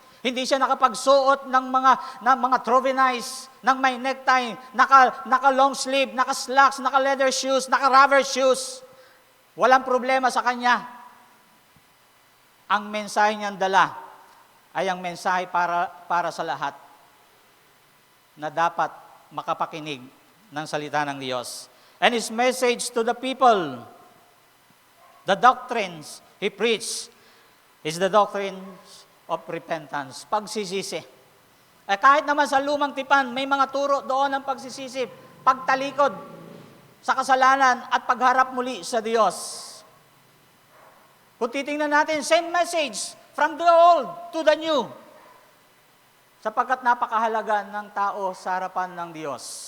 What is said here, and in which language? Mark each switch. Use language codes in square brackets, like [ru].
[tl] Hindi siya nakapagsuot ng mga trovenize, ng may necktie, naka long sleeve, naka slacks, naka leather shoes, naka rubber shoes. Walang problema sa kanya. Ang mensahe niyang dala ay ang mensahe para sa lahat na dapat makapakinig ng salita ng Diyos. [en] And His message to the people, the doctrines He preached, is the doctrines of repentance, pagsisisi. [tl] Kahit naman sa lumang tipan, may mga turo doon ng pagsisisi, pagtalikod sa kasalanan at pagharap muli sa Diyos. Kung titingnan natin, [en] same message from the old to the new. [tl] Sapagkat napakahalaga ng tao sa harapan ng Diyos.